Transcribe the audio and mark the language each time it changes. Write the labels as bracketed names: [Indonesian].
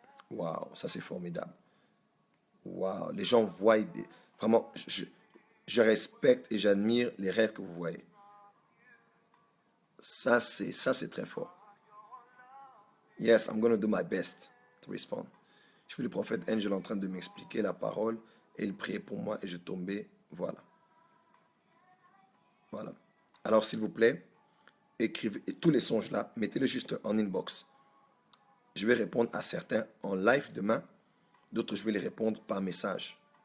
[French] Waouh, ça c'est formidable. Waouh, les gens voient vraiment, je respecte et j'admire les rêves que vous voyez. Ça, c'est très fort. [English] Yes, I'm going to do my best to respond. [French] Je vis le prophète Angel en train de m'expliquer la parole et il priait pour moi et je tombais. Voilà. Voilà. Alors, s'il vous plaît, écrivez tous les songes là, mettez-les juste en inbox. Je vais répondre à certains en live demain, d'autres je vais les répondre par message.